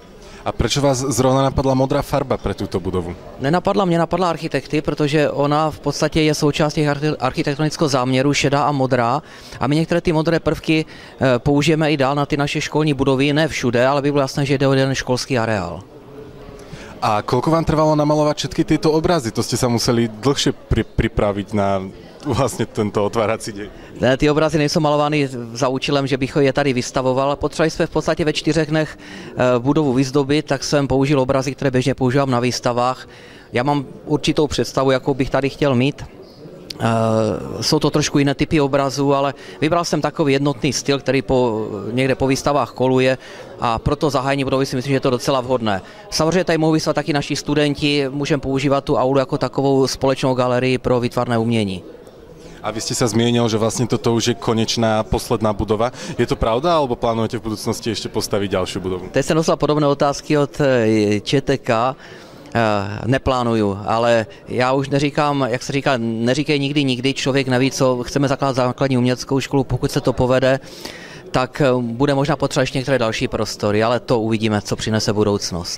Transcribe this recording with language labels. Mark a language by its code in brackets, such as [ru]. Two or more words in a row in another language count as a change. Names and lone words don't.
[sk] A prečo vás zrovna napadla modrá farba pre túto budovu? [cs] Nenapadla mě, napadla architekty, protože ona v podstatě je součástí architektonického záměru, šedá a modrá. A my některé ty modré prvky použijeme i dál na ty naše školní budovy, ne všude, ale by bylo jasné, že jde o jeden školský areál. [sk] A koľko vám trvalo namalovať všetky tieto obrazy? To ste sa museli dlhšie pripraviť na vlastně tento otvárací deň. [cs] Ne, ty obrazy nejsou malovány za účelem, že bych je tady vystavoval. Potřebovali jsme v podstatě ve 4 dnech budovu vyzdobit, tak jsem použil obrazy, které běžně používám na výstavách. Já mám určitou představu, jakou bych tady chtěl mít. Jsou to trošku jiné typy obrazů, ale vybral jsem takový jednotný styl, který někde po výstavách koluje a proto zahájení budovy si myslím, že je to docela vhodné. Samozřejmě tady mohou vyslat taky naši studenti, můžeme používat tu aulu jako takovou společnou galerii pro výtvarné umění. [sk] A vy ste sa zmienil, že vlastne toto už je konečná, posledná budova. Je to pravda, alebo plánujete v budúcnosti ešte postaviť ďalšiu budovu? [cs] Teď jsem dostal podobné otázky od ČTK. Neplánuju, ale já už neříkám, jak se říká, neříkej nikdy, člověk neví, co chceme zakládat základní uměleckou školu, pokud se to povede, tak bude možná potřeba ještě některé další prostory, ale to uvidíme, co přinese budoucnost.